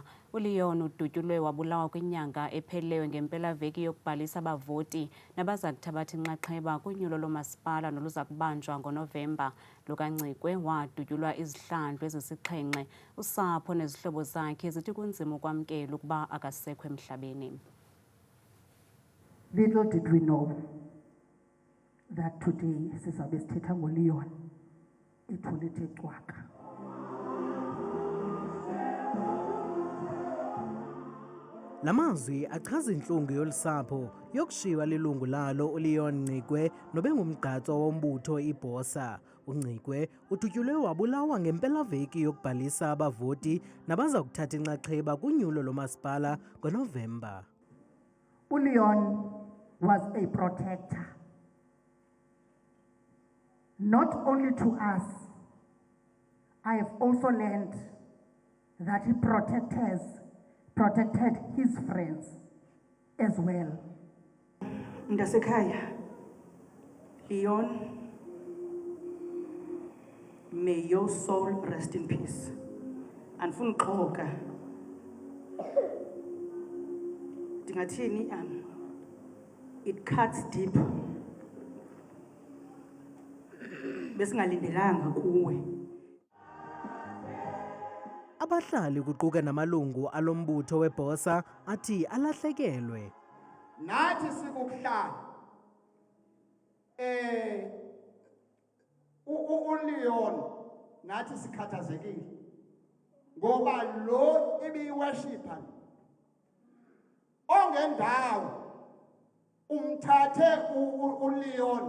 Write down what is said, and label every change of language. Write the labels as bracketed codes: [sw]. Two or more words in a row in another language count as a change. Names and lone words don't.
[xh] uLeon udutyulwe wabulawa kwinyanga ephelileyo ngempelaveki yokubhalisa abavoti nabaza kuthabatha inxaxheba kunyulo lomasipala noluza kubanjwa ngoNovemba. lukaNcikwe wadutyulwa izihlandlo ezisixhenxe. Usapho nezihlobo zakhe zithi kunzima ukwamkela ukuba akasekho emhlabeni. [en] Little did we know that today [xh] sizabe sithetha ngoLeon ithulithe cwaka. Lamazwi achaza inhlungu yolusapho yokushiywa lilungu lalo uLeon Ncikwe nobengumgqatswa wombutho iBosa. uNcikwe udutyulwe wabulawa ngempelaveki yokubhalisa abavoti nabaza kuthatha inxaxheba kunyulo lomasipala ngoNovemba. [en] uLeon was a protector, not only to us. I have also learned that he protected his friends as well. Mntasekhaya, Leon, may your soul rest in peace. [xh] Andifuna uxoka. Ndingathini [en] it cuts deep. [xh] Besingalindelanga kuwe. Abahlali kuquka namalungu alombutho weBosa athi alahlekelwe. Nathi sikuhlala uLeon nathi sikhathazekile ngoba lo ibiworshipper ongendawo umthathe uLeon.